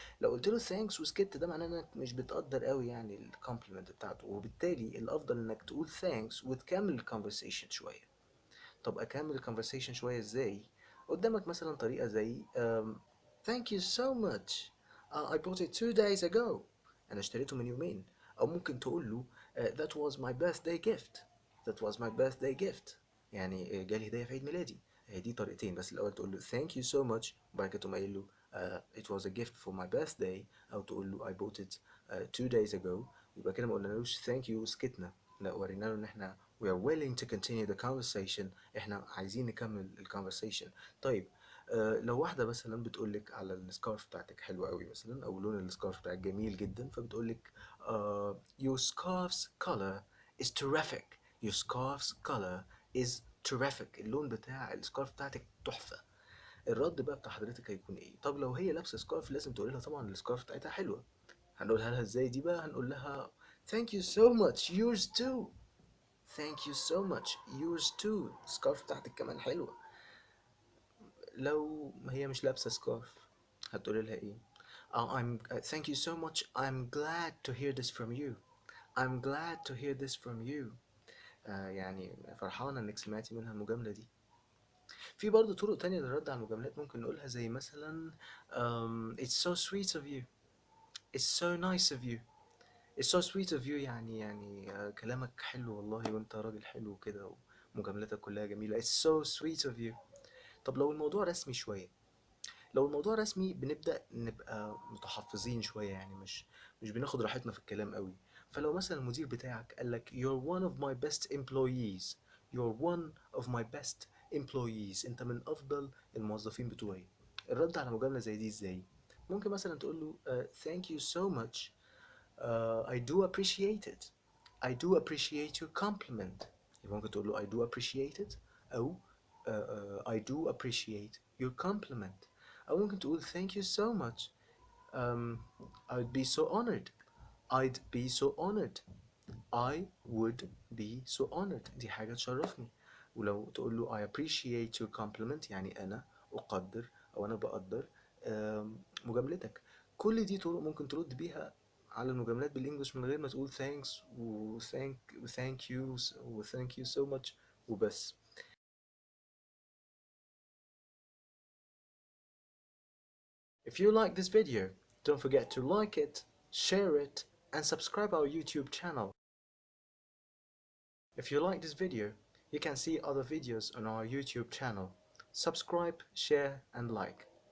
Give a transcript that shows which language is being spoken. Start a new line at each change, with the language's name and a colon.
Arabic: لو قلت له ثانكس وسكت، ده معناه انك مش بتقدر قوي يعني الكومبلمنت بتاعته، وبالتالي الافضل انك تقول ثانكس وتكمل الكونفرسيشن شويه. طب اكمل الكونفرسيشن شويه ازاي؟ قدامك مثلا طريقه زي
English: thank you so much, I bought it 2 days ago.
Arabic: انا اشتريته من يومين. او ممكن تقول له
English: that was my birthday gift, that was my birthday gift.
Arabic: يعني جالي هديه في عيد ميلادي. دي طريقتين، بس الاول تقول له
English: thank you so much،
Arabic: وبعد كده تقوم قايل له
English: it was a gift for my birthday،
Arabic: او تقول له
English: I bought it 2 days ago.
Arabic: يبقى كده ما قلنالوش
English: thank you
Arabic: وسكتنا، لا ورينا له ان احنا
English: we are willing to continue the conversation،
Arabic: احنا عايزين نكمل ال conversation. طيب لو واحدة مثلا بتقولك على السكارف بتاعتك حلوة قوي مثلا، او لون السكارف بتاعك جميل جدا، فبتقولك
English: your scarf's color is terrific,
Arabic: your scarf's color is terrific. اللون بتاع السكارف بتاعتك تحفة. الرد بقى بتاع حضرتك هيكون ايه؟ طب لو هي لابسة سكارف لازم تقول لها طبعا السكارف بتاعتها حلوة. هنقولها لها ازاي دي بقى؟ هنقول لها
English: thank you so much, yours too. thank you so much, yours too.
Arabic: السكارف بتاعتك كمان حلوة. لو هي مش لابسة سكارف هتقول لها ايه؟
English: thank you so much, I'm glad to hear this from you, I'm glad to hear this from you.
Arabic: يعني فرحانة انك سمعتي منها المجاملة دي. في برضه طرق تانية للرد على المجاملات ممكن نقولها، زي مثلا
English: it's so sweet of you, it's so nice of you, it's so sweet of you.
Arabic: يعني كلامك حلو والله، وانت راجل حلو كده، ومجاملتك كلها جميلة.
English: it's so sweet of you.
Arabic: طب لو الموضوع رسمي شوية، لو الموضوع رسمي بنبدأ نبقى متحفظين شوية، يعني مش بناخد راحتنا في الكلام قوي. فلو مثلا المدير بتاعك قالك
English: you're one of my best employees, you're one of my best employees،
Arabic: انت من افضل الموظفين بتوعي، الرد على مجاملة زي دي ازاي؟ ممكن مثلا تقول له
English: thank you so much, I do appreciate it, I do appreciate your compliment.
Arabic: يبقى ممكن تقول له
English: I do appreciate it، أو I do appreciate your compliment.
Arabic: أو ممكن تقول
English: thank you so much, um, I'd be so honored, I'd be so honored, I would be so honored.
Arabic: دي حاجة تشرفني. ولو تقول له
English: I appreciate your compliment،
Arabic: يعني أنا أقدر أو أنا بقدر مجاملتك. كل دي طرق ممكن ترد بيها على المجاملات بالإنجلش من غير ما تقول thanks و thank you و
English: thank you so much
Arabic: وبس.
English: If you like this video, don't forget to like it, share it, and subscribe our YouTube channel. If you like this video, you can see other videos on our YouTube channel. Subscribe, share, and like.